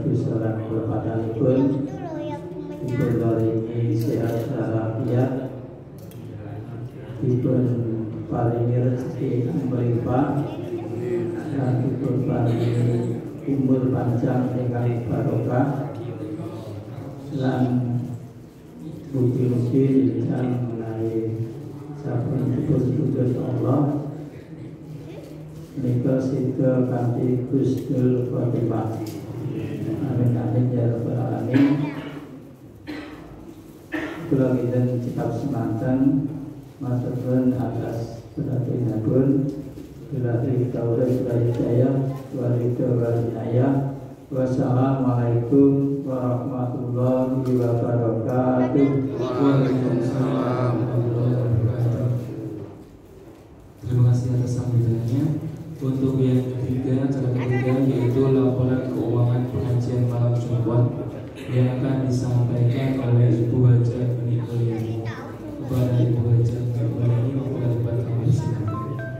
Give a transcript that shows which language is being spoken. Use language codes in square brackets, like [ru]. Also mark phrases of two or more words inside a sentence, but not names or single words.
[jv] dosa lan kelepatanipun, dipun paringi sehat walafiat, dipun paringi rezeki melimpah, dan dipun paringi umur panjang ingkang barokah, lan mugi-mugi dijang menawi sampun dipun Allah nika sida kanthi [ar] حسن الخاتمة. آمين آمين يا رب العالمين. [jv] Kula kinten cekap semanten matur nuwun atas perhatianipun. [ar] بالتوفيق والهداية والهداية. والسلام عليكم ورحمة الله وبركاته. وعليكم السلام ورحمة الله وبركاته. [id] Terima kasih atas sambutannya. Untuk yang ketiga, acara ketiga yaitu laporan keuangan pengajian malam Jumat yang akan disampaikan oleh Ibu Hajah Uni Mulyani. Kepada Ibu Hajah Uni Mulyani, membuka tempat kami silakan.